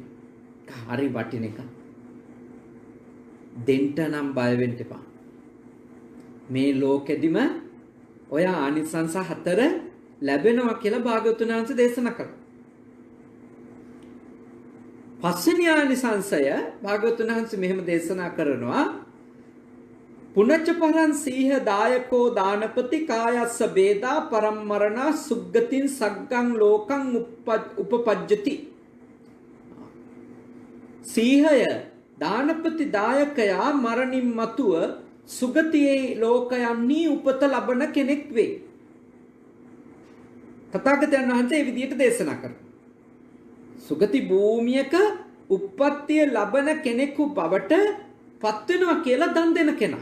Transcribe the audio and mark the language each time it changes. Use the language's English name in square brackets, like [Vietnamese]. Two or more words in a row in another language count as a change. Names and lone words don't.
[Sinhala] හරි වටින එක. දෙන්න නම් බය වෙන්න එපා. මේ ලෝකෙදිම ඔය ආනිසංස 4 ලැබෙනවා කියලා භාග්‍යවතුන් වහන්සේ දේශනා කළා. පස්වෙනි ආනිසංසය භාග්‍යවතුන් වහන්සේ මෙහෙම දේශනා කරනවා. [Pali] පුනච්ච පරං සීහ දායකෝ දානපති කායස්ස බේදා පරම්මරණ සුග්ගතින් සග්ගං ලෝකං උපපජ්ජති. [Sinhala] සීහය දානපති දායකයා මරණින් මතුව සුගතියේ ලෝකයන්හි උපත ලබන කෙනෙක් වේ. තථාගතයන් වහන්සේ මේ විදිහට දේශනා කරනවා. සුගති භූමියක උප්පත්තිය ලබන කෙනෙකු බවට පත් වෙනවා කියලා දන් දෙන කෙනා.